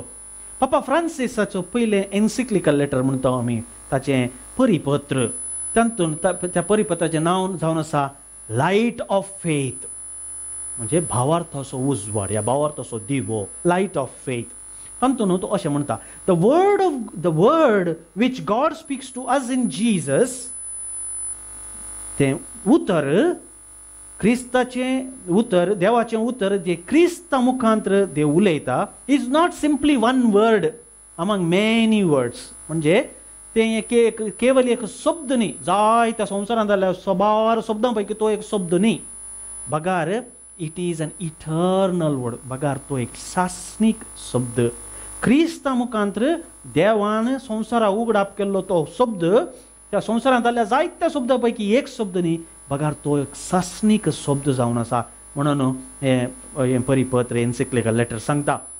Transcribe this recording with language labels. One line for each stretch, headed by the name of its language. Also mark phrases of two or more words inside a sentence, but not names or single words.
Konkani: पापा फ्रांसिसाचो पयलें
English: encyclical letter
Konkani: म्हणटा आमी, ताचें परिपत्र, तातूंत त्या परिपत्राचें नांव जावन आसा लायट ऑफ फेथ, म्हणजे भावार्थाचो उजवाड, ह्या भावार्थाचो दिवो, लायट ऑफ फेथ. तातूंत तो अशें म्हणटा,
English: The word which God speaks to us in Jesus,
Konkani: तें उतर क्रिस्ताचें उतर, देवाचें उतर जें क्रिस्ता मुखांतर देव उलयता,
English: is not simply one word among many words.
Konkani: म्हणजे तें केवल एक शब्द न्ही, जायत्या संवसारांत जाल्ल्या सबार शब्दां पैकी तो एक शब्द न्ही.
English: बगार it is an eternal word.
Konkani: बगार तो एक शासनीक शब्द. क्रिस्ता मुखांतर देवान संवसाराक उगडाप केल्लो तो शब्द त्या संवसारांत जाल्ल्या जायत्या शब्दां पैकी एक शब्द न्ही, बगार तो एक शासनीक शब्द जावन आसा. म्हणून हें परिपत्र
English: encyclical letter
Konkani: सांगता.